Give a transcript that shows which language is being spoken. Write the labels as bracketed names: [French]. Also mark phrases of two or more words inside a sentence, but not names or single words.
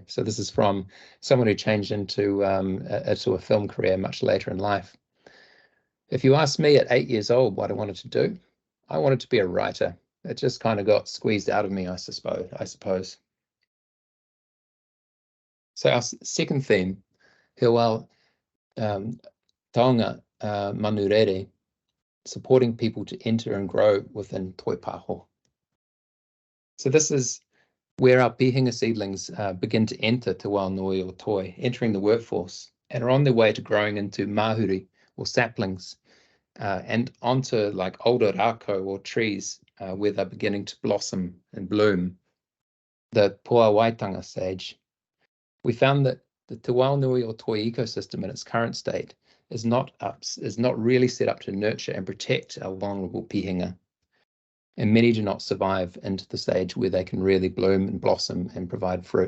[English] So this is from someone who changed into a film career much later in life. If you asked me at 8 years old what I wanted to do, I wanted to be a writer. It just kind of got squeezed out of me, I suppose. So our second theme, [Māori] he wao taonga manurere, [English] supporting people to enter and grow within Toi Pāho. So this is where our pihinga seedlings begin to enter Te Wao Nui or Toi, entering the workforce, and are on their way to growing into mahuri or saplings, and onto like older rako or trees where they're beginning to blossom and bloom, the [Māori] poa waitanga [English] stage. We found that the Te Wao Nui or Toi ecosystem in its current state is not really set up to nurture and protect our vulnerable pihinga. And many do not survive into the stage where they can really bloom and blossom and provide fruit.